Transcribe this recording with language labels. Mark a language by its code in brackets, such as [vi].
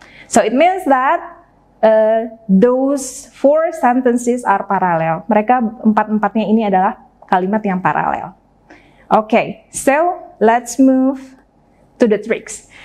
[en] So it means that those four sentences are parallel. [id] Mereka empat-empatnya ini adalah kalimat yang paralel. [en] Okay, so let's move to the tricks.